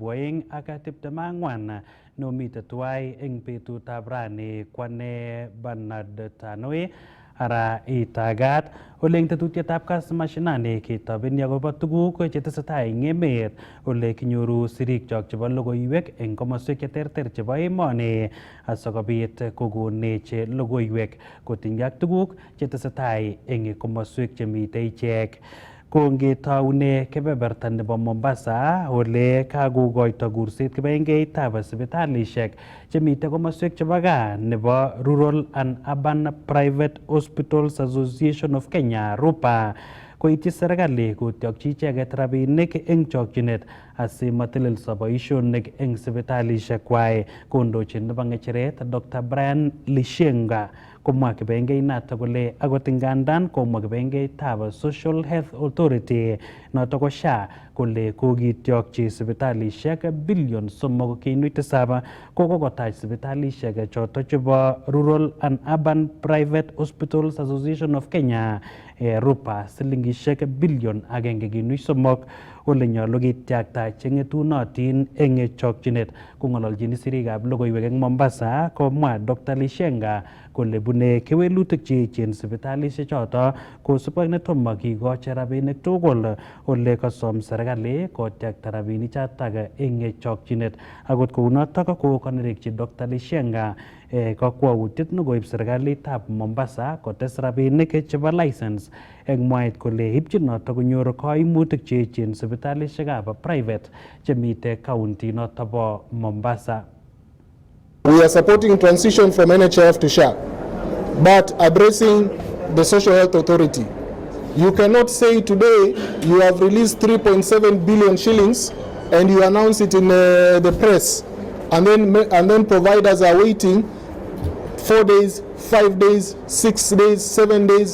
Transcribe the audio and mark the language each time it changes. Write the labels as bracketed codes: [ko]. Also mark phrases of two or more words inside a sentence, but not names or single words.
[kln] 2024 nomite tuwai eng betutab rani kwane Bernard Tanui ara itagat ole eng tetutietab Kass Mashinani ketobeni akobo tuguk chetesetai eng emet ole kinyoru sirikchok chebo logoiwek eng komoswek cheterter chebo emoni asikobit kokonech logoiwek kotinygei ak tuguk chetesetai eng komoswek chemitei ichek. Kongetaune kebeberta nebo Mombasa ole kakokoito kurset kibagengeitab sipitalishek chemite komoswek chebo gaa nebo Rural and Urban Private Hospitals Association of Kenya RUPA koityi serikali kotyokchi icheket rabinik eng chokchinet asimatelelso boisionik eng sipitalishek kwai. Kondochin nebo ng'echeret Dr. Brian Lishenga komwa kibagengeit kole akot ingandan komwa kibagengeitab Social Health Authority noto ko SHA kole kokityokchi sipitalishek bilion 3.7 kokokotach sipitalishek choto chebo Rural and Urban Private Hospitals Association of Kenya RUPA silingishek bilion 1.3 ole nyolu kityakta cheng'etunotin eng chokchinet. Kong'ololjin sirikab logoiwek eng Mombasa komwa Dr. Lishenga kole bune kewelutik cheechen sipitalishek choto kosubkei netomo kikochi rabinik tugul ole kasom serikali kotyakta rabinik chotok eng chokchinet. Akot kounotok ko kanerekchi Dr. Lishenga kakwautiet nekoib serikalitab Mombasa kotes rabinik chebo license eng mwaet kole ibchin notok konyor kaimutik cheechen sipitalishekab private chemite county noto bo Mombasa. [en] We are supporting transition from NHIF to SHA, but addressing the Social Health Authority. You cannot say today you have released 3.7 billion shillings and you announce it in the press, and then providers are waiting 4 days, 5 days, 6 days, 7 days.